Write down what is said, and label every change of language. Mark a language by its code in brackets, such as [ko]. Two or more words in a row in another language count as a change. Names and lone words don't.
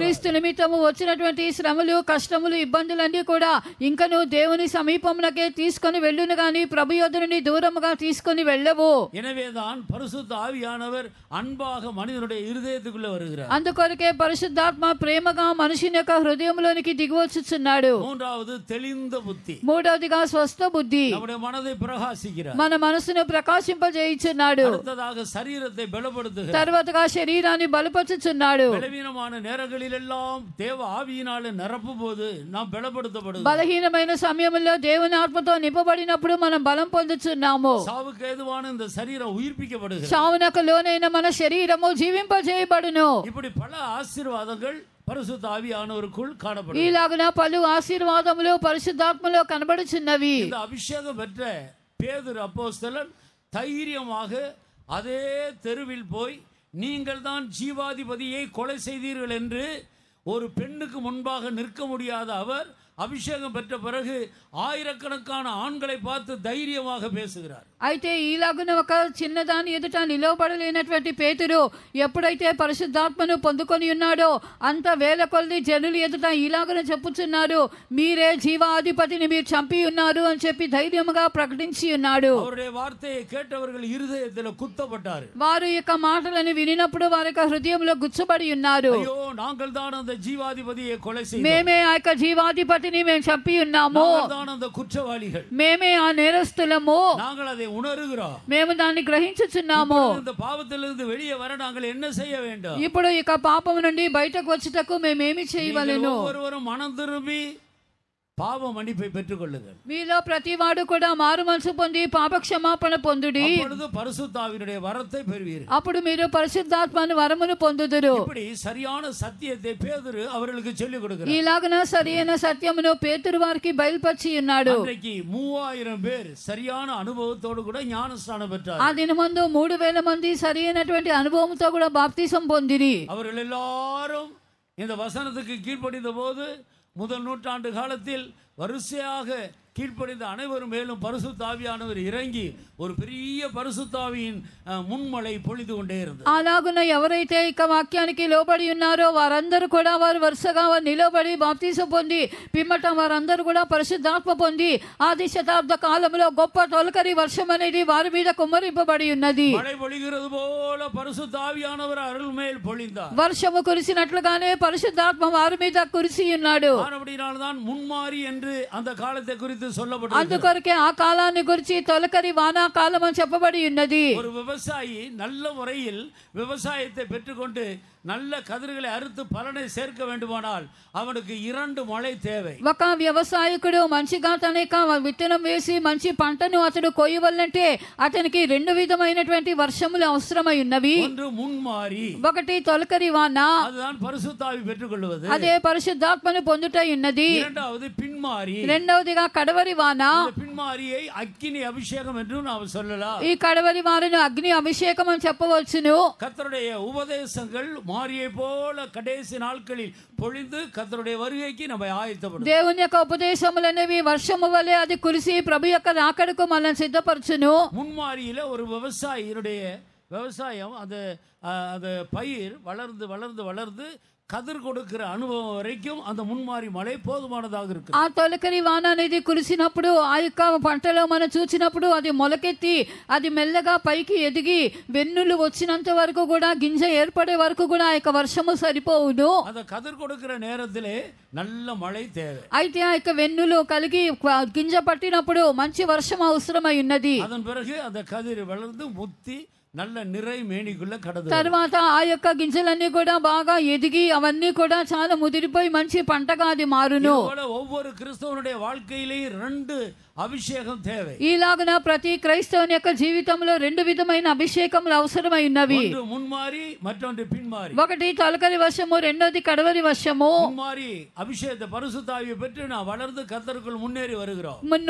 [te] క్రీస్తు నిమిత్తము వచ్చినటువంటి శ్రమలు కష్టములు ఇబ్బందులన్నీ కూడా ఇంకను దేవుని సమీపమునకే తీసుకొని వెళ్ళును గాని ప్రభు యొద్ద నుండి దూరముగా తీసుకొని వెళ్ళవు. [ta] எனவேதான் பரிசுத்த ஆவியானவர் அன்பாக மனிதனுடைய இருதயத்துக்குள்ள வருகிறார். [te] అందుకొరకే పరిశుద్ధాత్మ ప్రేమగా మనిషిని యొక్క హృదయంలోనికి దిగివచ్చుచున్నాడు. [ta] மூன்றாவது தெளிந்த புத்தி. [te] మూడవదిగా స్వస్థ బుద్ధి. [ta] நம்முடைய மனதை பிரகாசிக்கிறார். [te] మన మనసును ప్రకాశింపజేయుచున్నాడు. [ta] அடுத்ததாக சரீரத்தை பலப்படுத்துகிறார். [te] తర్వాతగా శరీరాన్ని బలపరుచుచున్నాడు. [ta] பலவீனமான நேரங்களில் எல்லாம் தேவ ஆவியினாலே நிரப்பும் போது நாம் பலப்படுத்தப்படுகிறோம். [te] బలహీనమైన సమయంలో దేవుని ఆత్మతో నింపబడినప్పుడు మనం బలం పొందుచున్నాము. [ta] சாவுக்கு ஏதுவான இந்த சரீரம் உயிர்ப்பிக்கப்படுகிறது. [te] చావునకు లోనైన మన శరీరము జీవింపజేయబడును. [ta] இப்படி பல ஆசீர்வாதங்கள் பரிசுத்த ஆவியானவருக்குள் காணப்படும். [te] ఈలాగున పలు ఆశీర్వాదములు పరిశుద్ధాత్మలో కనబడుచున్నవి. [ta] இந்த அபிஷேகம் பெற்ற பேதுரு அப்போஸ்தலன் தைரியமாக அதே தெருவில் போய் நீங்கள் தான் ஜீவாதிபதியை கொலை செய்தீர்கள் என்று ஒரு பெண்ணுக்கு முன்பாக நிற்க முடியாத அவர் அபிஷேகம் பெற்ற பிறகு ஆயிரக்கணக்கான ஆண்களை பார்த்து தைரியமாக பேசுகிறார். [te] అయితే ఈలాగున ఒక చిన్నదాని ఎదుట నిలవబడలేనటువంటి పేతురు ఎప్పుడైతే పరిశుద్ధాత్మను పొందుకొని ఉన్నాడో అంత వేల కొలది జనులు ఎదుట ఈలాగున చెప్పుచున్నారు, మీరే జీవాధిపతిని మీరు చంపి ఉన్నారు అని చెప్పి ధైర్యముగా ప్రకటించి ఉన్నాడు. [ta] அவருடைய வார்த்தையை கேட்டவர்கள் இருதயத்தில் குத்தப்பட்டார். [te] వారు యొక్క మాటలను వినినప్పుడు వారి యొక్క హృదయంలో గుచ్చబడి ఉన్నారు. [ta] అయ్యో நாங்கள் தான் அந்த ஜீவாதிபதியை கொலை செய்தோம், [te] మేమే ఆ యొక్క జీవాధిపతిని మేము చంపి ఉన్నాము, [ta] நாங்கள் தான் அந்த குற்றவாளிகள், [te] మేమే ఆ నేరస్తులము, [ta] நாங்கள் அதை உணர்கிறோம், [te] మేము దాన్ని గ్రహించుచున్నాము. [ta] இந்த பாவத்திலிருந்து வெளியே வர நாங்கள் என்ன செய்ய வேண்டும்? [te] ఇప్పుడు ఇక పాపం నుండి బయటకు వచ్చుటకు మేమేమి చేయవలెను? [ta] ஒவ்வொருவரும் மனம் திரும்பி பாவ மன்னிப்பை பெற்றுக் கொள்ளுங்கள். [te] మీలో ప్రతివాడు కూడా మారు మనసు పొంది పాప క్షమాపణ పొందుడి, [ta] அப்பொழுது பரிசுத்த ஆவியினுடைய வரத்தை பெறுவீர்கள். [te] అప్పుడు మీరు పరిశుద్ధాత్మను వరమును పొందుదురు. [ta] இப்படி சரியான சத்தியத்தை பேதுரு அவர்களுக்கு சொல்லிக் கொடுக்கிறார். [te] ఇలాగన సరియైన సత్యమును పేతురు వారికి బయలుపరిచి ఉన్నాడు. [ta] அன்றைக்கு 3000 பேர் சரியான అనుభవத்தோடு கூட ஞானஸ்நானம் பெற்றார்கள். [te] ఆ దినమందు 3000 మంది సరైనటువంటి అనుభవంతో కూడా బాప్తిసం పొందిరి. [ta] அவர்கள் எல்லாரும் இந்த வசனத்துக்கு கீழ்ப்படிந்த போது முதல் நூற்றாண்டு காலத்தில் வரிசையாக கீழ்ப்படிந்த அனைவரும் மேலும் பரிசுத்த ஆவியானவர் இறங்கி ஒரு பெரிய பரிசுத்த ஆவியின் முன்மழை பொழிந்து கொண்டே இருந்தது. [te] అలాగున ఎవరైతే ఇక వాక్యానికి లోబడి ఉన్నారో వారందరూ కూడా వారు వరుసగా నిలబడి బాప్తిసం పొంది పిమ్మట వారందరూ కూడా పరిశుద్ధాత్మ పొంది ఆది శతాబ్ద కాలంలో గొప్ప తొలకరి వర్షం అనేది వారి మీద కుమ్మరింపబడి ఉన్నది. [ta] மழை பொழிகிறது போல பரிசுத்த ஆவியானவர் அருள் மேல் பொழிந்தார். [te] వర్షము కురిసినట్లుగానే పరిశుద్ధాత్మ వారి మీద కురిసి ఉన్నాడు. [ta] ஆனபடியால்தான் முன்மாரி என்று அந்த காலத்தை குறித்து சொல்லப்பட்டது. [te] అందుకొరకే ఆ కాలాన్ని గురించి తొలకరి వానా కాలం అని చెప్పబడి ఉన్నది. [ta] ஒரு விவசாயி நல்ல முறையில் விவசாயத்தை பெற்றுக்கொண்டு நல்ல கதிர்களை அறுத்து பலனை சேர்க்க வேண்டுமானால் அவனுக்கு 2 மழை தேவை. [te] ఒక వ్యవసాయకుడు మంచిగా తన విత్తనం వేసి మంచి పంటను అతడు కొయ్యవల్లంటే అతనికి 2 విధమైనటువంటి వర్షములు అవసరమై ఉన్నవి. [ta] ஒன்று முன்மாரி, [te] ఒకటి తొలకరి వాన, [ta] அதுதான் பரிசுத்த ஆவி பெற்றுக்கொள்வது. [te] అదే పరిశుద్ధాత్మను పొందుట ఉన్నది. [ta] இரண்டாவது பின்மாரி, [te] రెండవదిగా కడవరి వాన. [ta] பின்மாரியை அக்கினி அபிஷேகம் என்று நாம் சொல்லலாம். [te] ఈ కడవరి వానను అగ్ని అభిషేకం అని చెప్పవచ్చును. [ta] கர்த்தருடைய உபதேசங்கள் மாரியை போல கடைசி நாட்களில் பொழிந்து கர்த்தருடைய வருகைக்கு நம்மை ஆயத்தப்படும். [te] దేవుని యొక్క ఉపదేశములనేవి వర్షము వలె అది కురిసి ప్రభు యొక్క రాకడకు మనల్ని సిద్ధపరచును. [ta] முன்மாரியில ஒரு விவசாயினுடைய விவசாயம் அந்த பயிர் வளர்ந்து வளர்ந்து வளர்ந்து கதிர் கொடுக்கிற அனுபவம் வரைக்கும் அந்த முன்மாரி மழை போதுமானதாக இருக்கு. [te] ఆ తొలకరి వాన అనేది కురిసినప్పుడు ఆ యొక్క పంటలో మనం చూసినప్పుడు అది మొలకెత్తి అది మెల్లగా పైకి ఎదిగి వెన్నులు వచ్చినంత వరకు కూడా గింజ ఏర్పడే వరకు కూడా ఆ యొక్క వర్షము సరిపోవును. [ta] அந்த கதிர் கொடுக்கிற நேரத்திலே நல்ல மழை தேவை. [te] అయితే ఆ యొక్క వెన్నులు కలిగి గింజ పట్టినప్పుడు మంచి వర్షం అవసరమై ఉన్నది. [ta] அதன் பிறகு அந்த கதிர் வளர்ந்து முத்தி நல்ல நிறை மேனிக்குள்ள கடந்து [te] తర్వాత ఆ యొక్క గింజలన్నీ కూడా బాగా ఎదిగి అవన్నీ కూడా చాలా ముదిరిపోయి మంచి పంటగా అది మారును. [ta] ஒவ்வொரு கிறிஸ்தவனுடைய வாழ்க்கையிலேயும் 2 అభిషేకం தேவை. [te] ఈలాగున ప్రతి క్రైస్తవుని యొక్క జీవితంలో 2 విధమైన అభిషేకములు అవసరమై ఉన్నవి. [ta] ஒன்று முன்மாரி, மற்றொன்று பின்மாரி. [te] ఒకటి తొలకరి వర్షము, రెండోది కడవరి వర్షము. [ta] முன்மாரி அபிஷேகத்தை பரிசுத்த ஆவியை பெற்று நான் வளர்ந்து கர்த்தருக்குள் முன்னேறி வருகிறோம்.